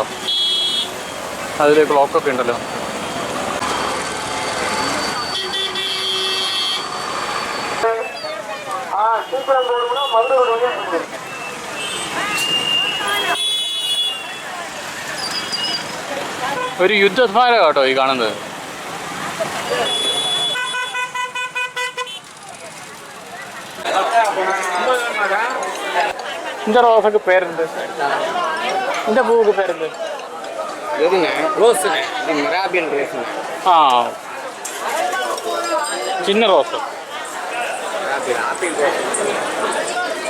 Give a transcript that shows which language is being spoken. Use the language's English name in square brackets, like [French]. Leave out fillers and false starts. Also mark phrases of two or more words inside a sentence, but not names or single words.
[Malayalam] അതിൽ ക്ലോക്കൊക്കെ ഉണ്ടല്ലോ. ഒരു യുദ്ധസ്മാരകം കേട്ടോ ഈ കാണുന്നത്. [Tamil] இந்த ரோஸுக்கு பேர் இருந்து இந்த பூவுக்கு பேர் இருந்து ஆ சின்ன ரோஸ்.